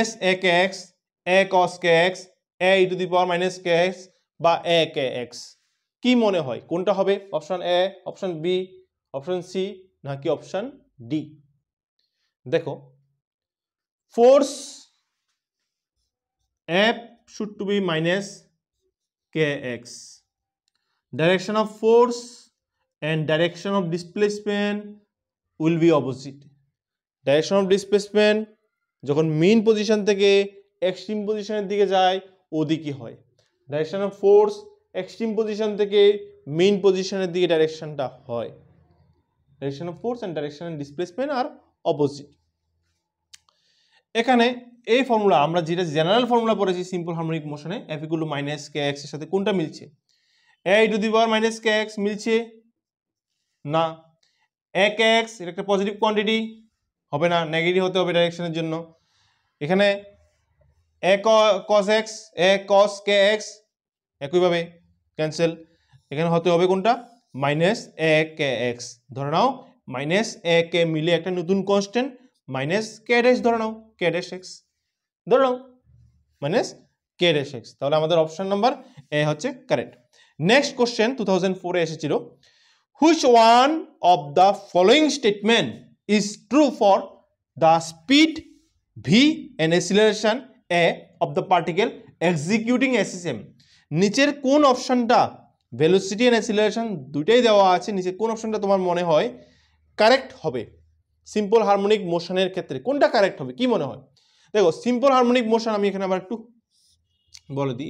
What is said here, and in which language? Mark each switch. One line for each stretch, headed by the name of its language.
Bangla: a kx, a cos kx,
English: a e to the power minus kx
Bangla: বা a kx, কি মনে হয় কোনটা হবে, option A, option B, option C নাকি অপশন ডি? দেখো force F
English: should to be minus kx, direction of force and direction of displacement will be opposite.
Bangla: Direction of displacement যখন mean position থেকে extreme position দিকে যায় ওদিকে হয়। Direction of force extreme position থেকে mean position দিকে directionটা হয়।
English: Direction of force and direction and displacement are opposite.
Bangla: এখানে এই ফর্মুলা আমরা যেটা জেনারেল ফর্মুলা পড়েছি সিম্পল হারমোনিক মোশনে F = -kx এর সাথে কোনটা মিলছে? a to the power -kx মিলছে না। kx এটা একটা পজিটিভ কোয়ান্টিটি হবে না, নেগেটিভ হতে হবে ডাইরেকশনের জন্য। এখানে a cos x a cos kx একইভাবে ক্যান্সেল। এখানে হতে হবে কোনটা? -akx। ধরে নাও -ak মিলে একটা নতুন কনস্ট্যান্ট -k' ধরে নাও k'(x) ধরে নাও -k'(x)। তাহলে আমাদের অপশন নাম্বার এ হচ্ছে কারেক্ট। নেক্সট কোশ্চেন 2004 এ এসেছিল,
English: which one of the following statement is true for the speed v and acceleration a of the particle executing a system?
Bangla: নিচের কোন অপশনটা velocity and acceleration দুটাই দেওয়া আছে, নিচে কোন অপশনটা তোমার মনে হয় কারেক্ট হবে সিম্পল হারমোনিক মোশনের ক্ষেত্রে? কোনটা কারেক্ট হবে কি মনে হয়? দেখো সিম্পল হারমোনিক মোশন আমি এখানে আবার একটু বলে দিই।